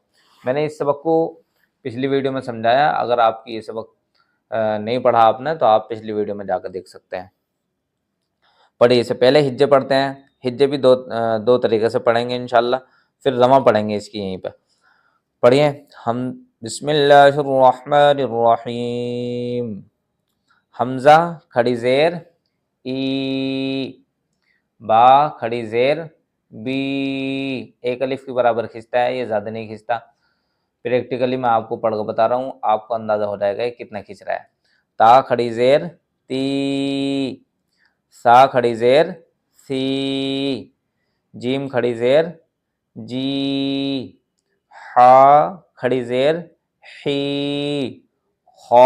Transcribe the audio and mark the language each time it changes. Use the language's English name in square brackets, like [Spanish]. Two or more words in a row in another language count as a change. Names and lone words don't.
[Urdu] میں نے اس سبق کو پچھلی ویڈیو میں سمجھایا، اگر آپ کی یہ سبق نہیں پڑھا آپ نے تو آپ پچھلی ویڈیو میں جا کر دیکھ سکتے ہیں۔ پڑھیے، اس سے پہلے ہجے پڑھتے ہیں۔ ہجے بھی دو طریقے سے پڑھیں گے انشاءاللہ، پھر رواں پڑھیں گے اس کی یہیں پہ۔ پڑھیے ہم، [Arabic] بسم اللہ الرحمن الرحیم۔ [Urdu] حمزہ کھڑی زیر ای، با کھڑی زیر بی، ایک الف کے برابر کھنچتا ہے، یہ زیادہ نہیں کھنچتا۔ پریکٹیکلی میں آپ کو پڑھ کے بتا رہا ہوں، آپ کو اندازہ ہو جائے گا کہ کتنا کھنچ رہا ہے۔ تا کھڑی زیر تی، سا کھڑی زیر سی، جیم کھڑی زیر جی، حا کھڑی زیر حی، خا